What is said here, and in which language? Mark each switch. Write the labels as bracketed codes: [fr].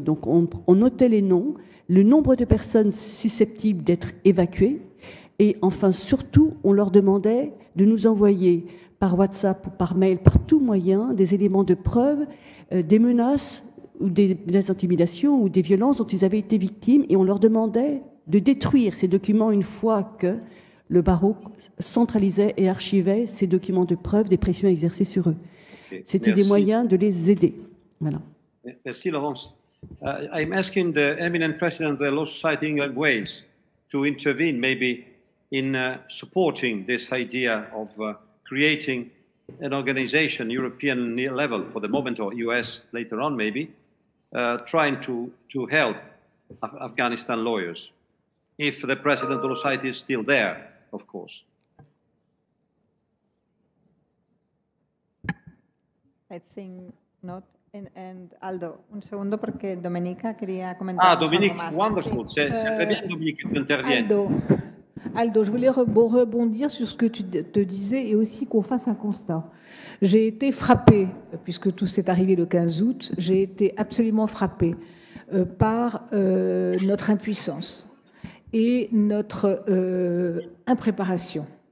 [fr] Donc on notait les noms, le nombre de personnes susceptibles d'être évacuées, et enfin surtout, on leur demandait de nous envoyer par WhatsApp ou par mail, par tout moyen, des éléments de preuve, des menaces, ou des intimidations ou des violences dont ils avaient été victimes, et on leur demandait de détruire ces documents une fois que le barreau centralisait et archivait ces documents de preuve des pressions exercées sur eux. C'était des moyens de les aider. Voilà. Merci, Laurence. [en] I'm asking the eminent president of the Law Society in England Wales to intervene maybe in supporting this idea of creating an organization, European level for the moment, or US later on maybe, trying to help Afghanistan lawyers. If the president of the society is still there, of course. I think not. [es] And Aldo, un segundo porque Domenica quería comentar. [en] Dominique, wonderful. [fr] C'est très bien, Dominique, que tu interviennes. Aldo, je voulais rebondir sur ce que tu te disais et aussi qu'on fasse un constat. J'ai été frappée, puisque tout s'est arrivé le 15 août, j'ai été absolument frappée par notre impuissance et notre impréparation.